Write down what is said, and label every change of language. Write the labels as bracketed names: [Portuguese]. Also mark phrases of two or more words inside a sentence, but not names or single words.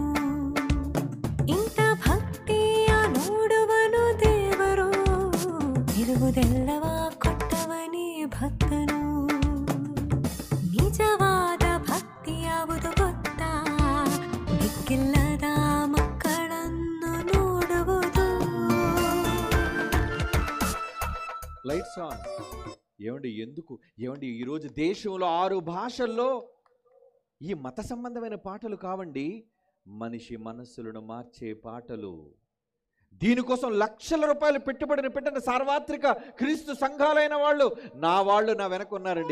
[Kannada] ಇಂಥ ಭಕ್ತಿಯ ನೋಡುವನು ದೇವರು. ಇರುವುದೆಲ್ಲವ ಕೊಟ್ಟವನೇ ಭಕ್ತನು. ನಿಜವಾದ ಭಕ್ತಿ ಯಾವುದು ಗೊತ್ತಾ? ದಿಕ್ಕಿಲ್ಲದ ಮಕ್ಕಳನ್ನು ನೋಡುವುದು. [English] lights on. [Telugu] ఏమండి ఎందుకు ఏమండి ఈరోజు దేశంలో 6 భాషల్లో ఈ మత సంబంధమైన పాటలు కావండి, మనిషి మనస్సులను మార్చే పాటలు. దీనికోసం లక్షల రూపాయలు పెట్టుబడిని పెట్టిన సార్వత్రిక క్రీస్తు సంఘాలైన వాళ్ళు నా వెనక ఉన్నారండి.